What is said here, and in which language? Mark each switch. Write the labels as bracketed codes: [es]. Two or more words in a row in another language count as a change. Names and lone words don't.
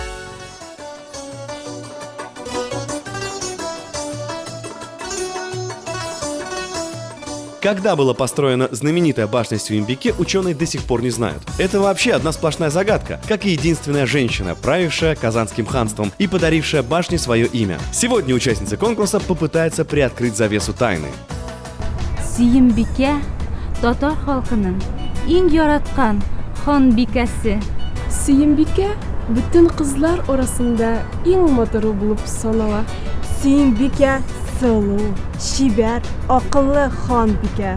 [ru] Когда была построена знаменитая башня Сюембике, ученые до сих пор не знают. Это вообще одна сплошная загадка, как и единственная женщина, правившая Казанским ханством и подарившая башне свое имя. Сегодня участница конкурса попытается приоткрыть завесу тайны. [tt] Сюембике татар халкының иң яраткан ханбикәсе. Сөембикә бүтән кызлар арасында иң матуры булып санала. Сөембикә сылу, шибәр, акыллы ханбикә.